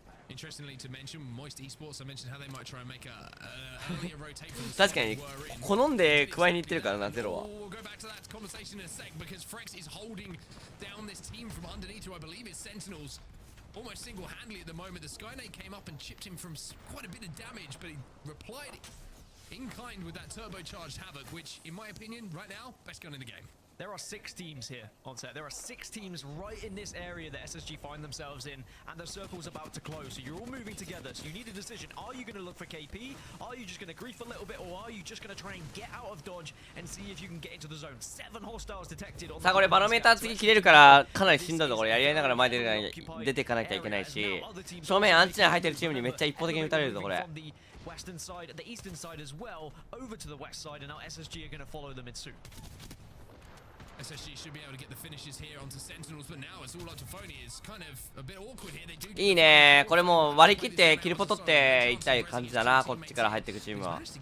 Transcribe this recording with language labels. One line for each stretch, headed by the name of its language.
English: Interestingly to mention, Moist Esports, I mentioned how they might try and make an earlier rotate from the
Japanese: 確かに好んで加えに行ってるからなゼロは。
English: We'll go back to that conversation in a sec because Frex is holding down this team from underneath who I believe is Sentinels almost single-handedly at the moment. The Skyknight came up and chipped him from quite a bit of damage, but he replied in kind with that turbocharged Havoc, which in my opinion right now best gun in the game. There are 6 teams here on set. There are 6 teams right in this area that SSG find themselves in, and the circle's about to close. So you're all moving together. So you need a decision. Are you going to look for KP? Are you just going to grief a little bit, or are you just going to try and get out of dodge and see if you can get into the zone? 7 hostiles detected on the
Japanese: さあこれバロメーター次切れるからかなりしんどいぞこれ。やり合いながら前出ていかなきゃいけないし、正面アンチ内入ってるチームにめっちゃ一方的に撃たれるぞこれ。
English: Western side, the eastern side as well, over to the west side, and now SSG are going to follow them in suit. SSG should be able to get the finishes here onto Sentinels, but now it's all up to Phony. It's kind of a bit awkward here. They do
Japanese: いいねこれもう割り切ってキルポ取っていきたい感じだなこっちから入っていくチームは。